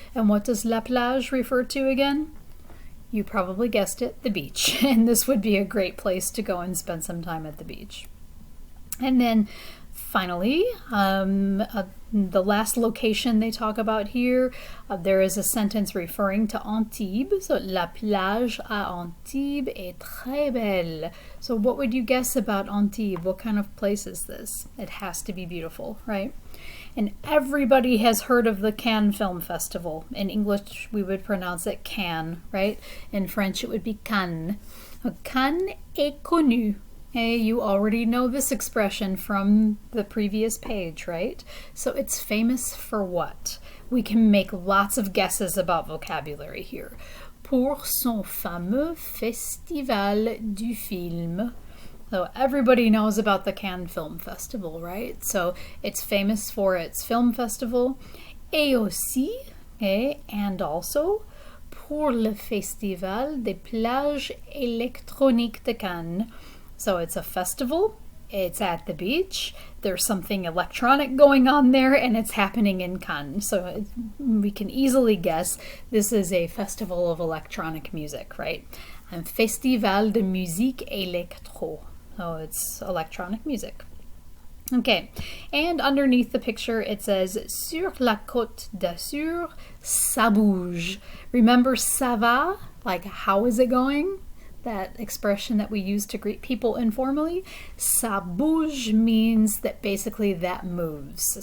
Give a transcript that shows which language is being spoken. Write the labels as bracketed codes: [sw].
[en] And what does La Plage refer to again? You probably guessed it, the beach. And this would be a great place to go and spend some time at the beach. And then finally, the last location they talk about here, there is a sentence referring to Antibes. [fr] So, la plage à Antibes est très belle. [en] So what would you guess about Antibes? What kind of place is this? It has to be beautiful, right? And everybody has heard of the Cannes Film Festival. In English, we would pronounce it Cannes, right? In French, it would be Cannes. [fr] Cannes est connu. [en] Hey, you already know this expression from the previous page, right? So it's famous for what? We can make lots of guesses about vocabulary here. [fr] Pour son fameux festival du film. [en] So everybody knows about the Cannes Film Festival, right? So it's famous for its film festival. [fr] Et aussi, [en] and also, [fr] pour le Festival des plages électroniques de Cannes. [en] So it's a festival, it's at the beach, there's something electronic going on there, and it's happening in Cannes. So we can easily guess this is a festival of electronic music, right? [fr] Un festival de musique électro. [en] So it's electronic music. Okay, and underneath the picture it says, [fr] sur la côte d'Azur, ça bouge. [en] Remember [fr] ça va? [en] Like, how is it going? That expression that we use to greet people informally. [fr] Ça bouge [en] means that basically that moves.